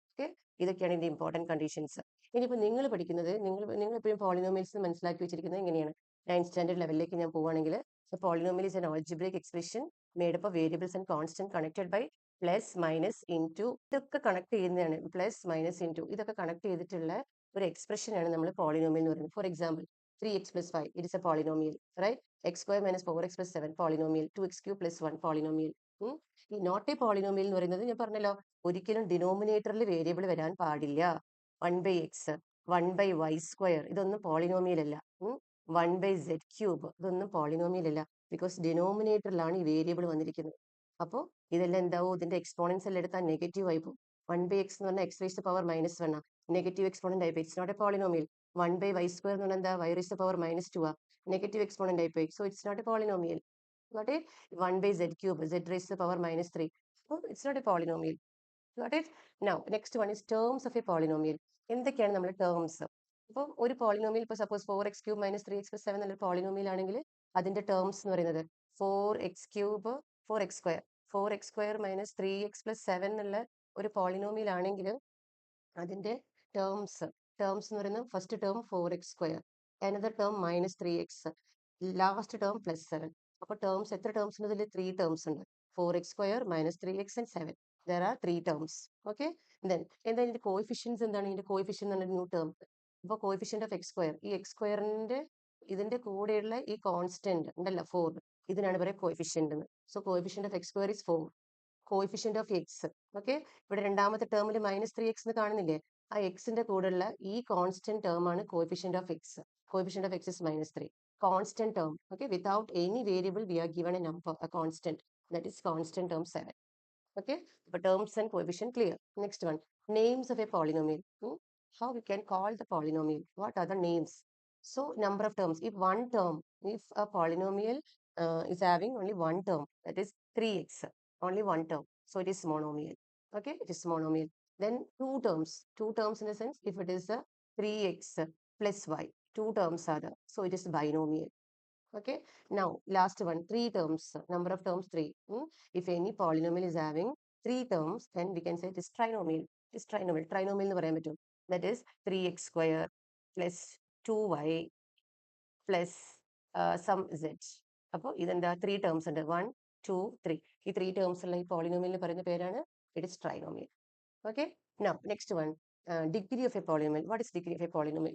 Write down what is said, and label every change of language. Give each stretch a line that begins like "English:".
Malayalam: Okay, ഇതൊക്കെയാണ് ഇതിന്റെ important conditions. ഇനിയിപ്പോൾ നിങ്ങൾ പഠിക്കുന്നത്, നിങ്ങൾ എപ്പോഴും പോളിനോമിയൽസ് മനസ്സിലാക്കി വെച്ചിരിക്കുന്നത് എങ്ങനെയാണ്?
English: 9th
Malayalam: സ്റ്റാൻഡേർഡ് ലെവലിലേക്ക് ഞാൻ പോവുകയാണെങ്കിൽ,
English: Polynomial is an algebraic expression made up of variables and constant connected by plus minus into.
Malayalam: ഇതൊക്കെ കണക്ട് ചെയ്യുന്നതാണ്, പ്ലസ് മൈനസ് ഇൻറ്റു ഇതൊക്കെ കണക്ട് ചെയ്തിട്ടുള്ള ഒരു എക്സ്പ്രഷനാണ് നമ്മൾ പോളിനോമിയൽ എന്ന് പറയുന്നത്.
English: For example 3x plus 5, it is a polynomial, right? x² minus 4x plus 7, polynomial. 2x³ plus 1, polynomial.
Malayalam: ഈ not A polynomial എന്ന് പറയുന്നത് ഞാൻ പറഞ്ഞല്ലോ, ഒരിക്കലും ഡിനോമിനേറ്ററിൽ വേരിയബിൾ വരാൻ പാടില്ല. 1/x 1/y², ഇതൊന്നും പോളിനോമിയൽ അല്ല. 1/z³ ഇതൊന്നും പോളിനോമിയൽ അല്ല, ബിക്കോസ് ഡിനോമിനേറ്ററിലാണ് ഈ വേരിയബിൾ വന്നിരിക്കുന്നത്. അപ്പോൾ ഇതെല്ലാം എന്താവും, ഇതിന്റെ എക്സ്പോണൻസ് എല്ലാം എടുത്താൽ നെഗറ്റീവ് ആയി പോകും. 1/x എന്ന് പറഞ്ഞാൽ എക്സ് റേസ്ഡ് പവർ -1 ആണ്, നെഗറ്റീവ് എക്സ്പോണന്റ് ആയി പോയി.
English: It's not a polynomial.
Malayalam: 1/y² എന്ന് പറഞ്ഞാൽ എന്താ,
English: y raised to power -2
Malayalam: ആ, നെഗറ്റീവ് എക്സ്പോണന്റ് ആയി പോയി.
English: So it's not a polynomial. Not a 1/z³ z raised to power -3, അപ്പോൾ it's not a polynomial. Got it? Now, next one is terms of a polynomial.
Malayalam: എന്തൊക്കെയാണ് നമ്മുടെ terms? അപ്പോൾ ഒരു polynomial, ഇപ്പോൾ suppose 4x³ - 3x + 7 എന്നൊരു polynomial ആണെങ്കിൽ അതിന്റെ terms എന്ന് പറയുന്നത് 4x³ 4x², 4x² - 3x + 7 എന്നുള്ള ഒരു പോളിനോമിയൽ ആണെങ്കിൽ അതിന്റെ ടേംസ് എന്ന് പറയുന്നത് first term 4x², another term -3x, last term plus 7. അപ്പോൾ ടേംസ് എത്ര ടേംസ് ഉണ്ട്? ഇതിൽ 3 ടേംസ് ഉണ്ട്.
English: 4x² minus 3x and 7. There are 3 terms.
Malayalam: Okay, then എന്താ ഇതിന്റെ കോയിഫിഷ്യൻസ് എന്താണ്? ഇതിന്റെ കോയിഫിഷ്യൻ എന്ന് പറഞ്ഞ ന്യൂ ടേം. അപ്പോൾ കോയിഫിഷ്യന്റ് ഓഫ് x², ഈ x²ന്റെ ഇതിന്റെ കൂടെയുള്ള ഈ കോൺസ്റ്റന്റ് ഉണ്ടല്ലോ 4, ഇതിനാണ് പറയുക കോയിഫിഷ്യന്റ് എന്ന്.
English: So coefficient of x² is 4. Coefficient of x, okay,
Malayalam: ഇവിടെ രണ്ടാമത്തെ ടേമിൽ -3x എന്ന് കാണുന്നില്ലേ? ആ എക്സിന്റെ കൂടെയുള്ള ഈ കോൺസ്റ്റന്റ് ടേം ആണ് coefficient of X.
English: Coefficient of x is -3. Constant term, okay, without any variable we are given a number, a constant, that is constant term 7. Okay, but terms and coefficient clear. Next one, names of a polynomial. How we can call the polynomial? What are the names? So number of terms. If one term, if a polynomial is having only one term, that is 3x, only one term, so it is monomial. Okay, it is monomial. Then two terms in the sense, if it is a 3x plus y, two terms are there, so it is binomial. Okay, now last one, three terms, number of terms 3. If any polynomial is having 3 terms, then we can say it is trinomial. It is trinomial.
Malayalam: Trinomial എന്ന് പറയാൻ പറ്റും.
English: That is 3x² plus 2y plus some z.
Malayalam: അപ്പോൾ ഇതെന്താ 3 terms ഉണ്ട്, 1 2 3. ഈ 3 terms ഉള്ള ഈ പോളിനോമിയലിന് പറയുന്ന പേരാണ്
English: It is trinomial. Okay, now next one, degree of a polynomial. What is degree of a polynomial?